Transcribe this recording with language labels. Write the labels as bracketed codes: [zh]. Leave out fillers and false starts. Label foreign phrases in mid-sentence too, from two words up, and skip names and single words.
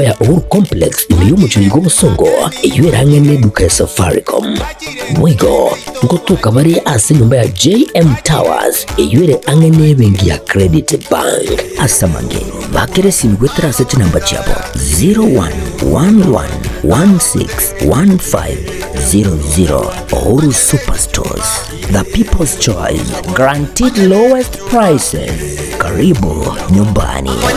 [guz] ya Uhuru Complex imiyo mucyo gusongo iyo irange neduka ya Safaricom boigo ngotuka bari ase nyumba ya JM Towers iyo ire ange nebengi ya Credit Bank asamange bakere simigwetera sete namba chabo 0111161500 Uhuru Superstores, [en] the people's choice, guaranteed lowest prices. [sw] Karibu nyumbani.